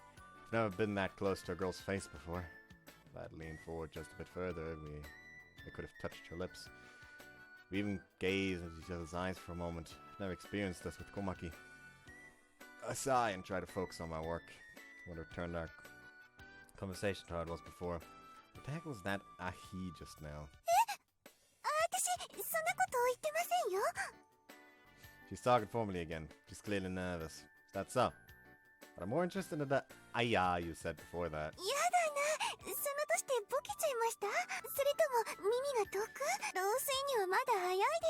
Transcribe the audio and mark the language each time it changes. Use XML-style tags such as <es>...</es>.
<en>I've never been that close to a girl's face before. If I'd leaned forward just a bit further, I could have touched her lips. We even gazed into each other's eyes for a moment. I've never experienced this with Komaki. I sigh and try to focus on my work. I want to return our conversation to how it was before. What the heck was that ahi just now?</en> <ja>私、そんなこと言ってませんよ。</ja> <en>She's talking formally again. She's clearly nervous. Is that so? But I'm more interested in the ayah you said before that.</en> <ja>やだな。そのとしてボケちゃいました？それとも耳が遠く？老衰にはまだ早いですよ。</ja>